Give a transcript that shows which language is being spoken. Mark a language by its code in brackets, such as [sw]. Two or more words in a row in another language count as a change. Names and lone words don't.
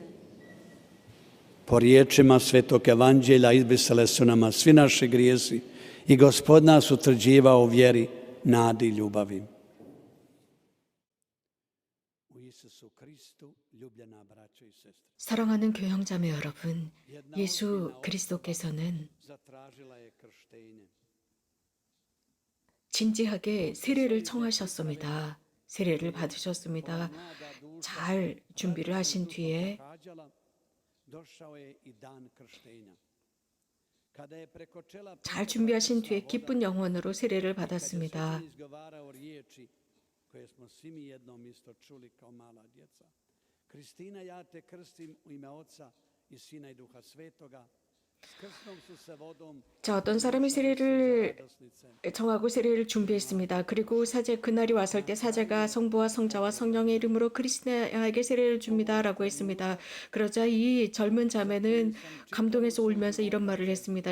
[hr] Po riječima Svetog Evanđelja izbrisale su nama svi naši grijesi i Gospod nas utvrđivao u vjeri, nadi i ljubavi. U Isusu Kristu, ljubljena braćo i sestre. [ko] 사랑하는 교형자매 여러분, 예수 그리스도께서는 진지하게 세례를 청하셨습니다. 세례를 받으셨습니다. 잘 준비를 하신 뒤에 기쁜 영혼으로 세례를 받았습니다. [hr] Kristina, ja te krstim u ime Oca i Sina i Duha Svetoga. [ko] 자, 어떤 사람이 세례를 청하고 세례를 준비했습니다. 그리고 그날이 왔을 때 사제가 성부와 성자와 성령의 이름으로 크리스티나에게 세례를 줍니다라고 했습니다. 그러자 이 젊은 자매는 감동해서 울면서 이런 말을 했습니다.